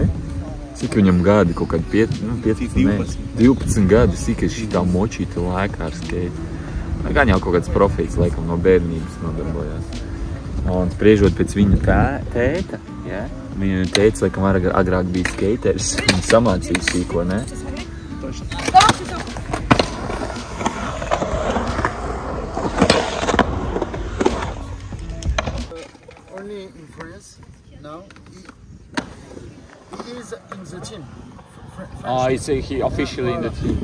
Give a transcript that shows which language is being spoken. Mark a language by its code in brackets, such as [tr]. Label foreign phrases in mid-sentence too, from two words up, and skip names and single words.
[lv] Cik viņam gadi, kaut kādi 12 gadi sīkais šitā močīta laikā ar skeitu. Gan jau kaut kāds profīts, laikam, no bērnības nodarbojās. Un spriežot pēc viņa tēta, ja? Viņa tēta, laikam, agrāk bija skaters. Viņa samācīja sīko, ne? [en] Only in France now. He is in the team. Oh, he officially in the team.